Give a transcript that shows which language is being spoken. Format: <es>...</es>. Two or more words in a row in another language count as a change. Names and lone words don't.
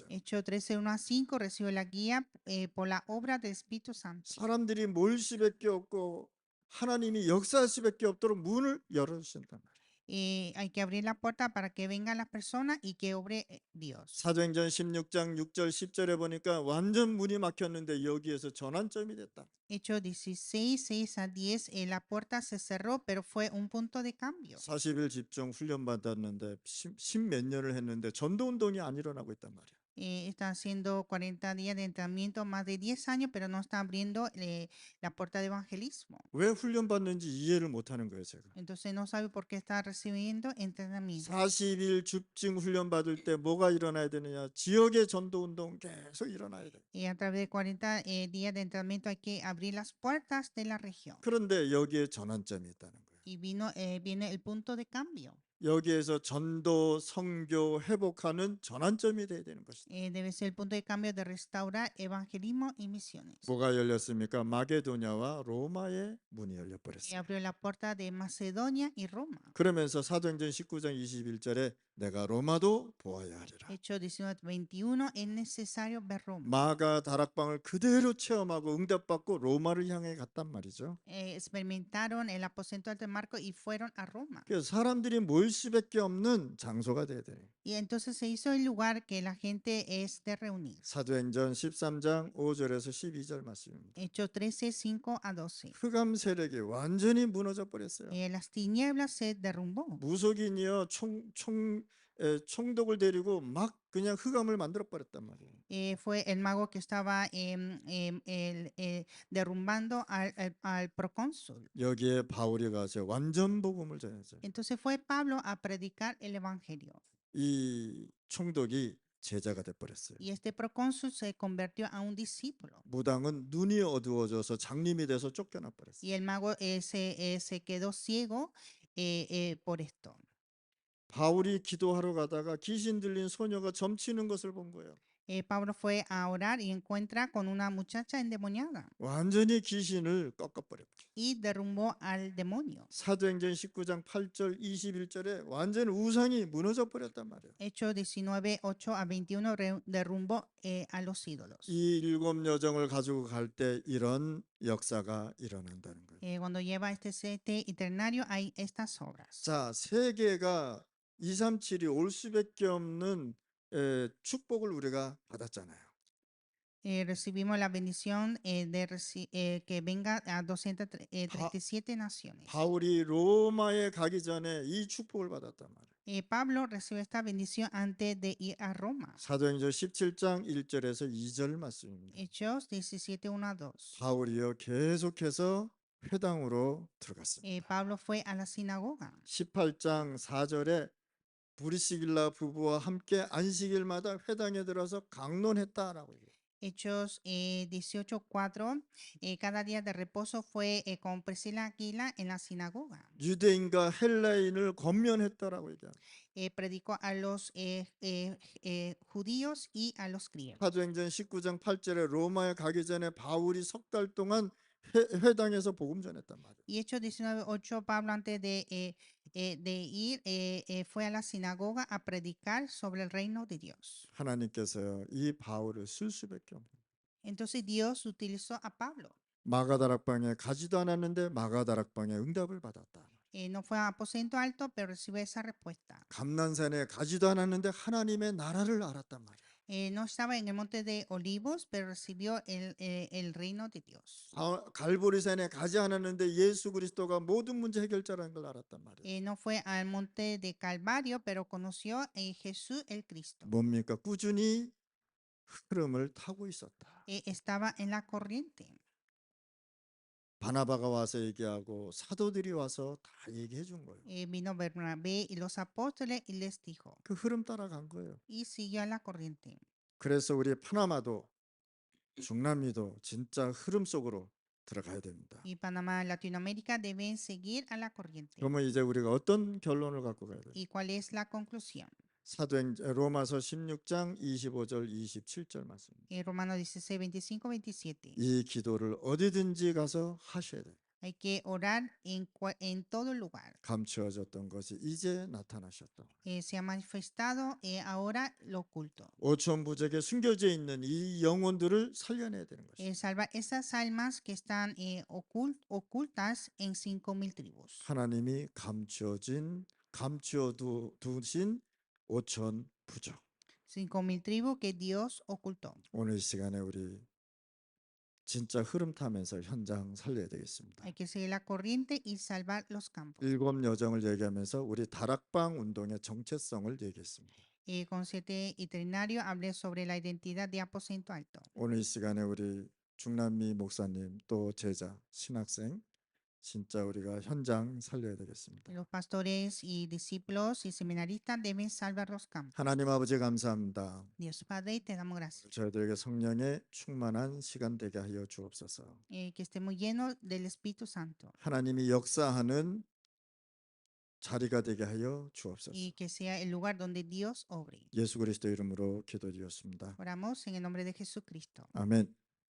<es>Hechos 13, 1-5 recibe la guía por la obra del Espíritu Santo.</es> <ko>사람들이 모일 수밖에 없고 하나님이 역사할 수밖에 없도록 문을 열어주신단 말이에요.</ko> <es>Hay que abrir la puerta para que vengan las personas y que obre Dios.</es> <ko>사도행전 16장 6절 10절에 보니까 완전 문이 막혔는데 여기에서 전환점이 됐다.</ko> <es>Hechos 16, 6 a 10, la puerta se cerró, pero fue un punto de cambio.</es> <ko>40일 집중 훈련 받았는데 10몇 년을 했는데 전도 운동이 안 일어나고 있단 말이야.</ko> <es>Está haciendo 40 días de entrenamiento, más de 10 años, pero no está abriendo la puerta de evangelismo.</es> <ko>왜 훈련 받는지 이해를 못 하는 거예요, 제가.</ko> <es>Entonces no sabe por qué está recibiendo entrenamiento.</es> <ko>40일 집중 훈련 받을 때 뭐가 일어나야 되느냐? 지역의 전도 운동 계속 일어나야 돼.</ko> <es>Y a través de 40 días de entrenamiento hay que abrir las puertas de la región.</es> <ko>그런데 여기에 전환점이 있다는 거예요.</ko> <es>Y viene el punto de cambio.</es> <ko>여기에서 전도, 선교, 회복하는 전환점이 돼야 되는 것이다.</ko> <es>Debe ser el punto de cambio de restaurar evangelismo y misiones.</es> <ko>뭐가 열렸습니까? 마게도냐와 로마의 문이 Y 열려버렸어요.</ko> <es>abrió la puerta de Macedonia y Roma.</es> <ko>그러면서 사도행전 19장 21절에 내가 로마도 보아야 하리라.</ko> <es>Hechos 19:21, es necesario ver Roma.</es> <ko>마가 다락방을 그대로 체험하고 응답받고 로마를 향해 갔단 말이죠.</ko> <es>Experimentaron el aposento alto de Marcos y fueron a Roma.</es> <ko>그래서 사람들이 모일 수밖에 없는 장소가 돼야 돼요.</ko> <es>Y entonces se hizo el lugar que la gente es de reunir.</es> <ko>사도행전 13장 5절에서 12절 말씀입니다.</ko> <es>Hechos 13, 5 a 12.</es> <ko>흑암 세력이 완전히 무너져 버렸어요.</ko> <es>Las tinieblas se derrumbó.</es> <ko>무속인이요 총독을 데리고 막 그냥 흑암을 만들어 버렸단 말이에요.</ko> <es>Fue el mago que estaba derrumbando al procónsul.</es> <ko>여기에 바울이 가서 완전 복음을 전했어요.</ko> <es>Entonces fue Pablo a predicar el evangelio.</es> <ko>이 총독이 제자가 돼 버렸어요.</ko> <es>Y este procónsul se convirtió a un discípulo.</es> <ko>무당은 눈이 어두워져서 장님이 돼서 쫓겨나 버렸어요.</ko> <es>Y el mago se quedó ciego por esto.</es> <ko>바울이 기도하러 가다가 귀신 들린 소녀가 점치는 것을 본 거예요.</ko> <es>Pablo fue a orar y encuentra con una muchacha endemoniada</es> <ko>완전히 귀신을 꺾어버렸죠.</ko> <es>y derrumbó al demonio.</es> <ko>사도행전 19장 8절 21절에 완전 우상이 무너져 버렸단 말이에요.</ko> <es>Hechos 19, 8 a 21 derrumbó a los ídolos.</es> <ko>이 일곱 여정을 가지고 갈 때 이런 역사가 일어난다는 거예요.</ko> <es>Cuando lleva este sete eternario hay estas obras.</es> <ko>자, 세계가 237이 올 수밖에 없는 축복을 우리가 받았잖아요.</ko> <es>Recibimos la bendición que venga a 237 naciones.</es> <ko>바울이 로마에 가기 전에 이 축복을 받았단 말이에요.</ko> <es>Pablo recibió esta bendición antes de ir a Roma.</es> <ko>사도행전 17장 1절에서 2절 말씀입니다.</ko> <es>Hechos 17, 1 a 2.</es> <ko>바울이요 계속해서 회당으로 들어갔습니다.</ko> <es>Pablo fue a la sinagoga.</es> <ko>18장 4절에 브리시길라 부부와 함께 안식일마다 회당에 들어서 강론했다라고 얘기해요.</ko> <es>Hechos 18:4, cada día de reposo fue con Priscila Aquila en la sinagoga.</es> <ko>유대인과 헬라인을 권면했다라고 얘기해요.</ko> <es>Predicó a los judíos y a los griegos.</es> <ko>사도행전 19장 8절에 로마에 가기 전에 바울이 석 달 동안 회당에서 복음 전했단 말이에요.</ko> <es>Y Hechos 19:8, Pablo antes de ir fue a la sinagoga a predicar sobre el reino de Dios.</es> <ko>하나님께서요 이 바울을 쓸 수밖에 없는.</ko> <es>Entonces Dios utilizó a Pablo.</es> <ko>마가다락방에 가지도 않았는데 마가다락방에 응답을 받았다.</ko> <es>No fue a aposento alto, pero recibió esa respuesta.</es> <ko>감난산에 가지도 않았는데 하나님의 나라를 알았단 말이에요.</ko> <es>No estaba en el monte de Olivos, pero recibió el reino de Dios.</es> <ko>갈보리산에 가지 않았는데 예수 그리스도가 모든 문제 해결자라는 걸 알았단 말이에요.</ko> <es>No fue al monte de Calvario, pero conoció a Jesús el Cristo.</es> <ko>뭡니까? 꾸준히 흐름을 타고 있었다.</ko> <es>Estaba en la corriente.</es> <ko>바나바가 와서 얘기하고 사도들이 와서 다 얘기해 준 거예요.</ko> <es>Vino Bernabé y los apóstoles y les dijo.</es> <ko>그 흐름 따라간 거예요.</ko> <es>Y siguió a la corriente.</es> <ko>그래서 우리 파나마도 중남미도 진짜 흐름 속으로 들어가야 됩니다.</ko> <es>Y Panamá, Latinoamérica deben seguir a la corriente.</es> <ko>그러면 이제 우리가 어떤 결론을 갖고 가야 돼요?</ko> <es>¿Y cuál es la conclusión?</es> <ko>로마서 16장 25절 27절 말씀입니다.</ko> <es>Romanos 16, 25, 27.</es> <ko>이 기도를 어디든지 가서 하셔야 돼요.</ko> <es>Hay que orar en todo lugar.</es> <ko>감추어졌던 것이 이제 나타나셨다.</ko> <es>Se ha manifestado ahora lo oculto.</es> <ko>오천부적에 숨겨져 있는 이 영혼들을 살려내야 되는 것이죠.</ko> <es>Salva esas almas que están ocultas en 5,000 tribus.</es> <ko>하나님이 감추어진 감추어 두신 5천 부족.</ko> <es>5,000 tribus que Dios ocultó.</es> <ko>오늘 이 시간에 우리 진짜 흐름 타면서 현장 살려야 되겠습니다.</ko> <es>Hay que seguir la corriente y salvar los campos.</es> <ko>일곱 여정을 얘기하면서 우리 다락방 운동의 정체성을 얘기했습니다.</ko> <es>Con 7 itinerarios hablé sobre la identidad de aposento alto.</es> <ko>오늘 이 시간에 우리 중남미 목사님 또 제자 신학생 진짜 우리가 현장 살려야 되겠습니다.</ko> <es>Los pastores y discípulos y seminaristas deben salvar los campos.</es> <ko>하나님 아버지 감사합니다.</ko> <es>Dios Padre, te damos gracias.</es> <ko>저희들에게 성령의 충만한 시간 되게 하여 주옵소서.</ko> <es>Que estemos llenos del Espíritu Santo</es> <ko>하나님이 역사하는 자리가 되게 하여 주옵소서.</ko> <es>y que sea el lugar donde Dios obre.</es> <ko>예수 그리스도 이름으로 기도드렸습니다.</ko> <es>Oramos en el nombre de Jesucristo.</es> <ko>아멘.</ko>